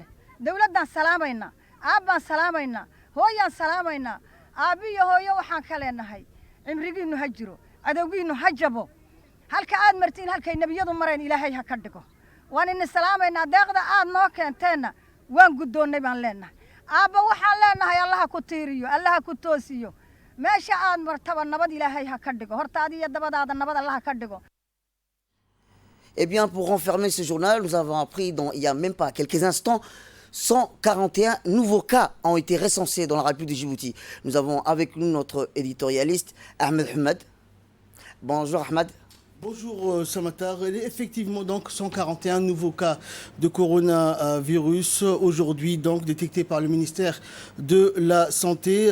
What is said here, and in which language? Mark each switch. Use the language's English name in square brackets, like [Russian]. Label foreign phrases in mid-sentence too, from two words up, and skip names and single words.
[Somali] dawladdan salaamaynaa aabbaan salaamaynaa hooyaan salaamaynaa aabbiyo hooyo waxaan ka leenahay cimrigiinnu ha jiro cadowgiinnu ha jabo halka aad martiin halkay nebiyadu mareen ilaahay ha ka dhigo waan idin salaamaynaa deeqda aad noo keenteenna waan guddoonnay baan leenahay aabba waxaan leenahay allaha ku tiiriyo allaha ku toosiyo meesha aad martaba nabad ilaahay ha ka dhigo hortaada iyo dabadaada nabad allaha ka dhigo. [French] Eh bien, pour renfermer ce journal, nous avons appris il n'y a même pas quelques instants, 141 nouveaux cas ont été recensés dans la République de Djibouti. Nous avons avec nous notre éditorialiste Ahmed Ahmed. Bonjour Ahmed. Bonjour Samatar, il est effectivement donc 141 nouveaux cas de coronavirus aujourd'hui donc détectés par le ministère de la Santé.